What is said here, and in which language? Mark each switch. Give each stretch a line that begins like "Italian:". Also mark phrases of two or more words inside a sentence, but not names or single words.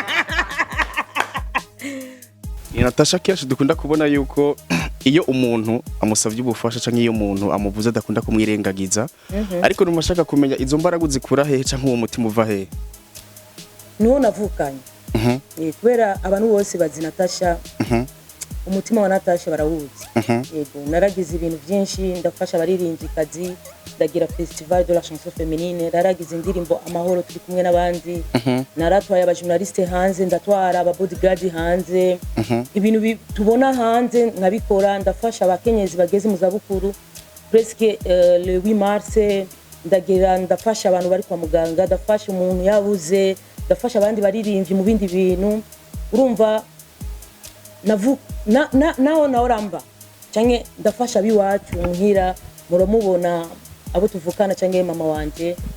Rundi: Natasha kenshi dukunda kubona yuko iyo umuntu amusavye ubufasha canke iyo umuntu amuvuze adakunda kumwirengagiza ariko numashaka kumenya izo mbaraga zikura hehe canke uwo mutima uva hehe nuwo navukanye kubera abantu bose bazi Natasha umutima wa Natasha barawuzi. Yego naragize ibintu byinshi, ndafasha abaririmbyikazi, ndagira
French: festival de la chanson féminine,
Rundi: naragize indirimbo amahoro turi kumwe n'abandi, naratwaye abajournaliste hanze, ndatwara aba bodyguard hanze, ibintu tubona hanze nkabikora, ndafasha abakenyezi bageze mu zabukuru
French: presque le 8 mars,
Rundi: ndafasha abantu bari kwa muganga, ndafasha umuntu yabuze, ndafasha abandi baririmbyi mu bindi bintu. Urumva naho oramba canke ndafasha biwacu muhira, muramubona abo tuvukana canke mama wanje.